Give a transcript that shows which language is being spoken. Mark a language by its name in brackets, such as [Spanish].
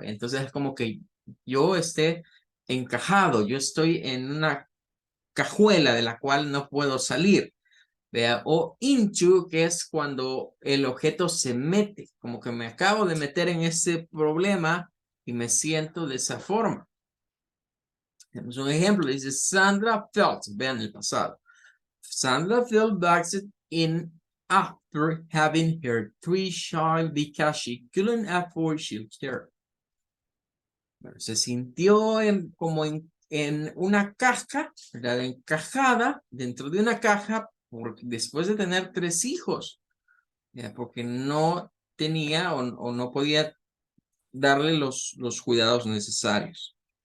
[Spanish] Entonces es como que yo esté encajado, yo estoy en una cajuela de la cual no puedo salir. ¿Vea? O into, que es cuando el objeto se mete, como que me acabo de meter en ese problema y me siento de esa forma. Tenemos un ejemplo, dice [English] Sandra felt, [Spanish] vean el pasado. [English] Sandra felt backseat in after having her child because she couldn't afford childcare. [Spanish] Bueno, se sintió como en una caja, ¿verdad? Encajada dentro de una caja después de tener 3 hijos, ya, porque no tenía o no podía darle los cuidados necesarios.